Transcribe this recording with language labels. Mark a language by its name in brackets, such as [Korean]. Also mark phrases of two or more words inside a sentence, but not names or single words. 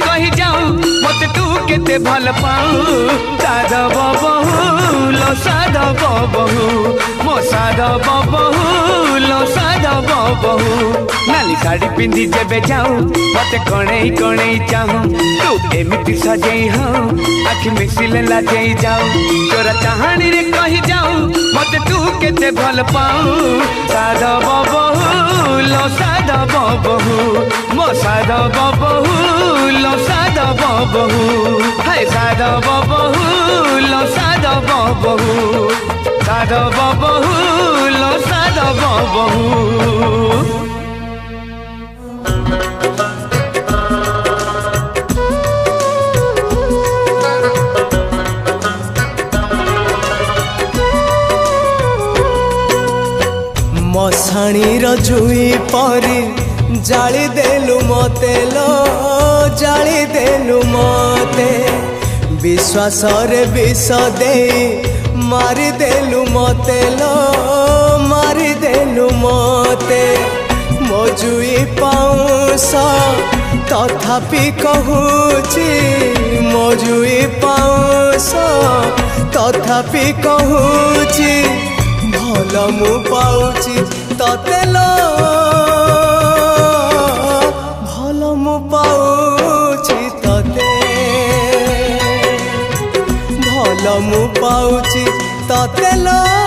[Odia] କହି ଯାଅ ମତେ ତୁ କେତେ ଭଲ ପାଅ ସାଧବ ବୋହୂ ଲୋ ସାଧବ ବୋହୂ ମୋ ସାଧବ ବୋହୂ ଲୋ ସାଧବ ବୋହୂ ନାଲି ଶାଢ଼ୀ ପିନ୍ଧି ଯେବେ ଯାଅ ମତେ କଣେଇ କଣେଇ ଚାହଁ ତୁ ଏମିତି ସଜେଇ ହୋ ଆଖି ମିଶିଲେ ଲାଗେଇ ଯାଅ ତୋର ଚାହାଣୀ ରେ କହି ଯାଅ ମତେ ତୁ କେତେ ଭଲ ପାଅ ସାଧବ ବୋହୂ ଲୋ ସାଧବ ବୋହୂ ମୋ ସାଧବ ବୋହୂ ଲୋ ସାଧବ ବୋହୂ ହାୟ ସାଧବ ବୋହୂ ଲୋ ସାଧବ ବୋହୂ ସାଧବ ବୋହୂ ଲୋ ସାଧବ ବୋହୂ ମଶାଣି ଜୁଇ ପରି ଜାଳି ଦେଲୁ ମତେ ଲୋ ଜାଳି ଦେଲୁ ମତେ ବିଶ୍ୱାସ ରେ ବିଷ ଦେ ମାରି ଦେଲୁ ମତେ ଲୋ ମାରି ଦେଲୁ ମତେ ମୋ ଜୁଇ ପାଉଛ ତଥାପି କହୁଛି ମଜୁଇ ପାଉଛ ତଥାପି କହୁଛି ଭଲ ମୁ ପାଉଛି ତତେ ଲୋ ଭଲ ମୁ ପାଉଛି ତତେ ଭଲ ମୁ ପାଉଛି ତତେ ଭଲ ମୁ ପାଉଛି ତତେ ଲୋ